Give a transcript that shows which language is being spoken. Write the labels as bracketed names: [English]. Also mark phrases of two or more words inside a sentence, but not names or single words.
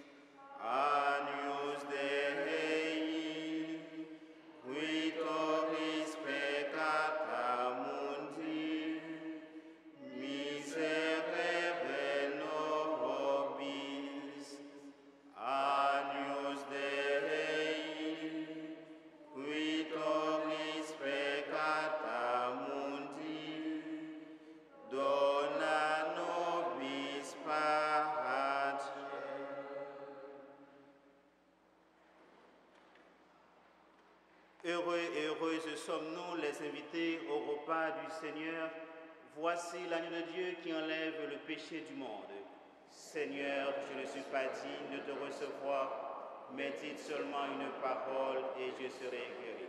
[Latin] Agnus Dei, qui tobis peccata mundi, miserere nobis. Agnus Dei, qui tobis peccata mundi, dona nobis pace. [French] Heureux et heureuses sommes-nous les invités au repas du Seigneur. Voici l'agneau de Dieu qui enlève le péché du monde. Seigneur, je ne suis pas digne de te recevoir, mais dites seulement une parole et je serai guéri.